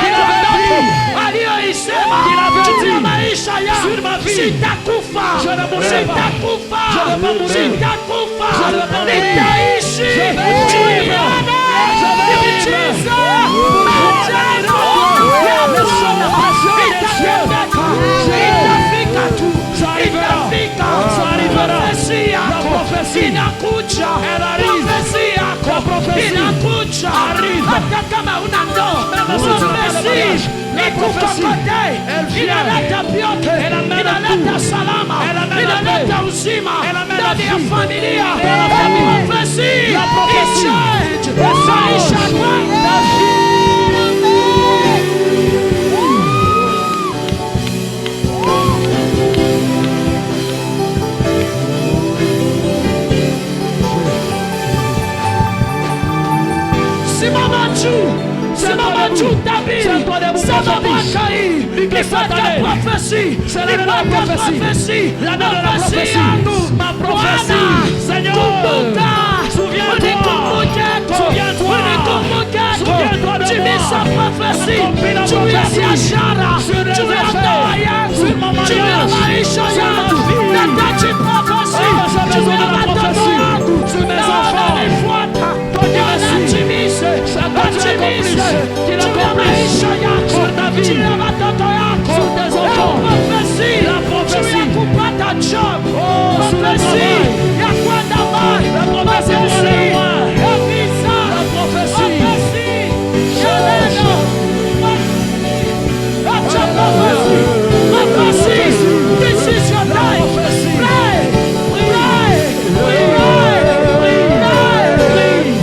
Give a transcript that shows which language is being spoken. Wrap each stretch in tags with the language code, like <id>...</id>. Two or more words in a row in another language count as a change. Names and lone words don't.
<fr>qu'il</fr> <sw>kwa</sw> <fr>avait</fr> <sw>ndoto,</sw> <fr>dit.</fr> <sw>aliyoisema</sw> <fr>Qu'il avait</fr> <sw>juu ya</sw> <fr>dit.</fr> <sw>maisha yangu.</sw> <fr>Sur ma vie.</fr> <sw>Sitakufa,</sw> <fr>Je ne mourrai pas.</fr> <sw>sitakufa,</sw> <fr>Je ne vais pas mourir.</fr> <sw>sitakufa,</sw> <fr>Je ne vais pas mourir.</fr> <sw>nitaishi,</sw> <fr>Je vais vivre.</fr> <sw>nione</sw> <fr>Je vais vivre.</fr> <sw>miujiza, itafika tu,</sw> <fr>Ça arrivera.</fr> <sw>itafika.</sw> <fr>Ça arrivera.</fr> <sw>Prophecy</sw> <fr>La</fr> <sw>yako</sw> <fr>prophétie.</fr> <sw>inakuja,</sw> <fr>Elle arrive.</fr> <sw>prophecy yako</sw> <fr>La prophétie</fr> <sw>inakuja,</sw> <fr>arrive.</fr> <sw>hata kama una ndoa,</sw> <fr>Même si tu n'as pas de</fr> <sw>prophecy</sw> <fr>mariage, la prophétie,</fr> <sw>ikukokote,</sw> <fr>elle vient.</fr> <sw>inaleta vyote,</sw> <fr>Elle amène</fr> <sw>inaleta</sw> <fr>tout.</fr> <sw>salama,</sw> <fr>Elle amène la</fr> <sw>inaleta</sw> <fr>paix.</fr> <sw>uzima</sw> <fr>Elle amène</fr> <sw>ndani</sw> <fr>la</fr> <sw>ya</sw> <fr>vie.</fr> <sw>familia.</sw> <fr>Dans la famille.</fr> <sw>Prophecy</sw> <fr>La prophétie.</fr> <sw>ichange</sw> <fr>Elle</fr> <sw>maisha</sw> <fr>change</fr> <sw>kwangu.</sw> <fr>ta vie.</fr> <sw>Simama juu, simama juu tabiri,</sw> <fr>Tiens-toi debout,</fr> <sw>sema</sw> <fr>prophétise.</fr> <sw>mwaka hii</sw> <fr>Dis que</fr> <sw>ni</sw> <fr>cette</fr> <sw>mwaka</sw> <fr>année,</fr> <sw>prophecy,</sw> <fr>c'est</fr> <sw>ni</sw> <fr>l'année de la</fr> <sw>mwaka</sw> <fr>prophétie.</fr> <sw>prophecy,</sw> <fr>L'année de la</fr> <sw>prophecy</sw> <fr>prophétie.</fr> <sw>yangu.</sw> <fr>Ma prophétie.</fr> <sw>Bwana,</sw> <fr>Seigneur,</fr> <sw>kumbuka,</sw> <fr>souviens-toi.</fr> <sw>unikumbuke,</sw> <fr>Souviens-toi.</fr> <sw>unikumbuke,</sw> <fr>Souviens-toi de</fr> <sw>timiza</sw> <fr>moi.</fr> <sw>prophecy</sw> <fr>Accomplis la</fr> <sw>juu ya</sw> <fr>prophétie.</fr> <sw>biashara,</sw> <fr>Sur les</fr> <sw>juu ya</sw> <fr>affaires.</fr> <sw>ndoa yangu,</sw> <fr>Sur mon</fr> <sw>juu ya</sw> <fr>mariage.</fr> <sw>maisha</sw> <fr>Sur ma</fr> <sw>yangu.</sw> <fr>vie.</fr> <sw>Nahitaji prophecy</sw> <fr>Oh, j'ai</fr> <sw>juu</sw> <fr>besoin</fr> <sw>ya</sw> <fr>de la</fr> <sw>watoto</sw> <fr>prophétie.</fr> <sw>wangu</sw> <fr>Sur mes</fr> <sw>na</sw> <fr>enfants.</fr> <sw>wananifuata.</sw> <fr>Toi qui</fr> <sw>Bwana,</sw> <fr>me suis.</fr> <sw>timize,</sw> <fr>Chacun tu</fr> <sw>timize</sw> <fr>accomplisses. Qu'il</fr> <sw>juu ya</sw> <fr>accomplisse.</fr> <sw>maisha yako,</sw> <fr>Sur ta vie.</fr> <sw>juu ya watoto yako.</sw> <fr>Sur tes enfants.</fr> <sw>Prophecy</sw> <fr>La prophétie.</fr> <sw>juu ya kupata job.</sw> <fr>sur le</fr> <sw>Prophecy</sw> <fr>travail.</fr> <sw>ya kwenda mbali.</sw> <fr>La prophétie pour</fr> <sw>Prophecy</sw> <fr>aller loin.</fr> <sw>ya visa.</sw> <fr>La prophétie.</fr> <sw>Prophecy ya neno. Acha prophecy.</sw> <en>Prophecy. This is your time.</en> <fr>prophétie.</fr> <en>Pray. Pray. Pray. Pray. Pray.</en>